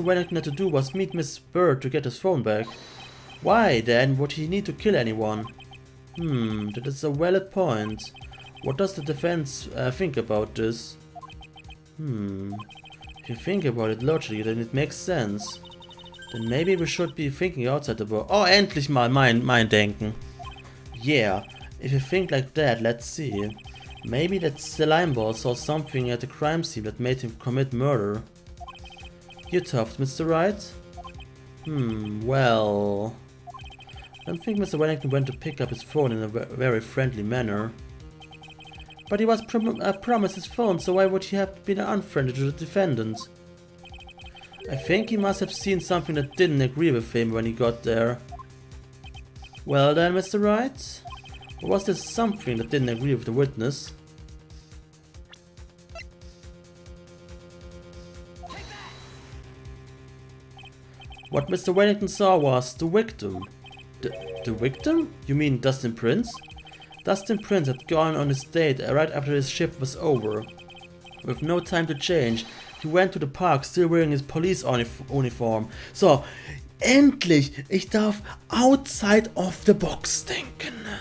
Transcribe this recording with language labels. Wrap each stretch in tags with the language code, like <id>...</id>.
<en>Wellington had to do was meet Miss Bird to get his phone back. Why, then, would he need to kill anyone? That is a valid point. What does the defense think about this? If you think about it logically, then it makes sense. Then maybe we should be thinking outside the box.</en> <de>Oh, endlich mal mein Denken.</de> <en>Yeah, if you think like that, let's see. Maybe that slimeball saw something at the crime scene that made him commit murder. You tough, Mr. Wright? Well... I don't think Mr. Wellington went to pick up his phone in a very friendly manner. But he was promised his phone, so why would he have been unfriendly to the defendant? I think he must have seen something that didn't agree with him when he got there. Well then, Mr. Wright? Or was there something that didn't agree with the witness? What Mr. Wellington saw was the victim. The The victim? You mean Dustin Prince? Dustin Prince had gone on his date right after his shift was over. With no time to change, he went to the park still wearing his police uniform.</en> <de>So, endlich! Ich darf</de> <en>outside of the box</en> <de>denken.</de>